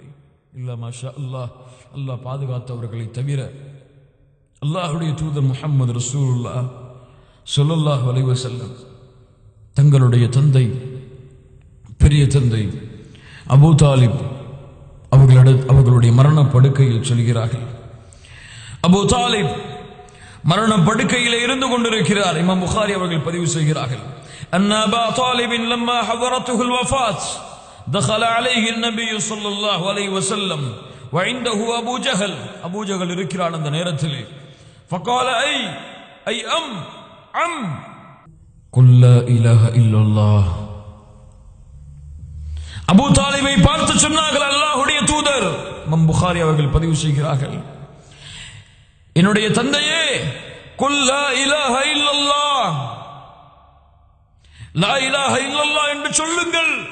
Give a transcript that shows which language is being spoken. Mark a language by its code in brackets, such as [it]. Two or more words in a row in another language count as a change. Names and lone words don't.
[ta] இல்ல [ar] ما شاء الله, [ta] அல்லாஹ் பாதுகாத்தவர்களை தவிர அல்லாஹுடைய தூதர் [ar] محمد رسول الله صلى الله عليه وسلم [ta] தங்களுடைய தந்தை, பெரிய தந்தை அபூ தாலிப் அவர்களுடைய மரண படுக்கையில் சொல்கிறார்கள். அபூ தாலிப் மரண படுக்கையில் இருந்து கொண்டிருக்கிறார். இமாம் புகாரி அவர்கள் பதிவு செய்கிறார்கள். [ar] أن أبا طالب لما حضرته الوفاة دخل عليه النبي صلى الله عليه وسلم وعنده ابو جهل. [ta] ابو جهل இருக்கிறான் அந்த நேரத்தில். [ar] فقال اي ام قل لا اله الا الله. [ta] அபூ தாலிபை பார்த்து சொன்னார்கள் அல்லாஹ்வுடைய தூதர். இமாம் புகாரி அவர்கள் பதிவு செய்கிறார்கள், என்னுடைய தந்தையே, [ar] قل لا إله إلا الله, لا إله إلا الله [ta] என்று சொல்லுங்கள்.